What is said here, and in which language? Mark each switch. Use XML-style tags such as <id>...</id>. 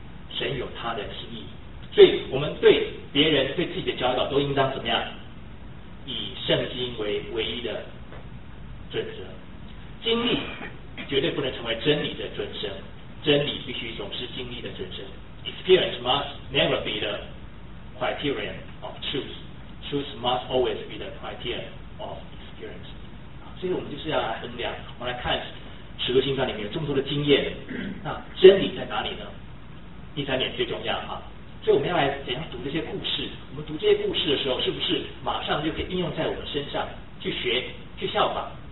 <zh>神有他的心意，所以我们对别人、对自己的教导都应当怎么样？以圣经为唯一的准则。经历绝对不能成为真理的准则，真理必须总是经历的准则。</zh> <en>Experience must never be the criterion of truth. Truth must always be the criterion of experience.</en> <zh>所以我们就是要来衡量，我们来看使徒行传里面有这么多的经验，那真理在哪里呢？第三点最重要啊，所以我们要来怎样读这些故事。我们读这些故事的时候，是不是马上就可以应用在我们身上去学去效仿？</zh>